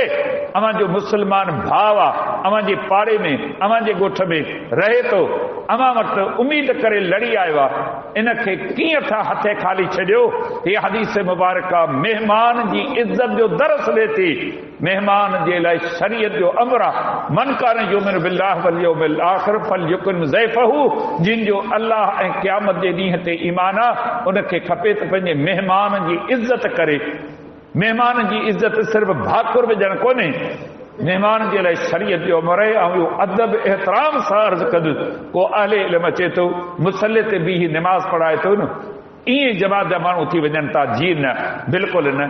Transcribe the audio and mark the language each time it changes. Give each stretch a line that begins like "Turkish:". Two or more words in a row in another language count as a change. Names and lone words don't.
Sindhi: अवां जो मुस्लमान भाउ आहे, अवां जे पाड़े में, अवां जे ॻोठ में रहे थो, अवां वटि उमीद करे लड़ी आयो आहे, इन खे कीअं था हथे खाली छॾियो। हीअ हदीस मुबारक महिमान जी इज़त जो दर्स ॾे थी। महिमान जे लाइ शरीयत जो अमर आहे,
Arabic: من كان يؤمن بالله واليوم الآخر فليكرم ضيفه,
Sindhi: जिन जो अल्लाह ऐं क़यामत जे ॾींहं ते ईमान आहे, उनखे खपे त पंहिंजे महिमान जी इज़त करे। महिमान जी इज़त सिर्फ़ भाकुर विझण कोन्हे, महिमान जे लाइ शरीयत जो अमर आहे, ऐं इहो अदब एहतराम सां अर्ज़ कंदुसि। को अहले इल्म अचे थो, मुसले ते बीही निमाज़ पढ़ाए थो न, ईअं जमात जा माण्हू थी वञनि था, जी न, बिल्कुलु न।